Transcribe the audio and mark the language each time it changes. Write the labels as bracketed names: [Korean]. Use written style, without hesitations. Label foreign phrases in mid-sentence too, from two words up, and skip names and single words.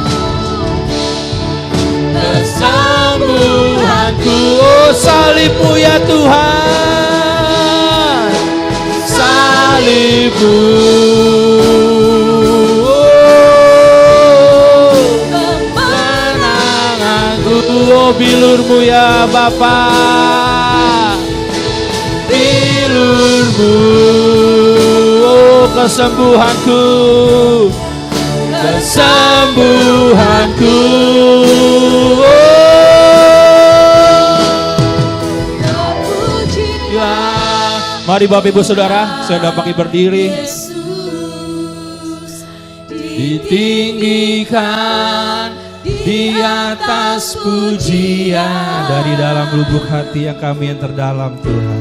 [Indonesian] Kesembuhanku. Oh salib-Mu ya Tuhan. Salib-Mu. Oh kemenanganku. Oh ya Bapa. Tilurmu, oh kesembuhanku, kesembuhanku. Ya, mari Bapak Ibu Saudara, saya dapat berdiri. Ditinggikan di atas pujian dari dalam lubuk hati yang kami yang terdalam Tuhan.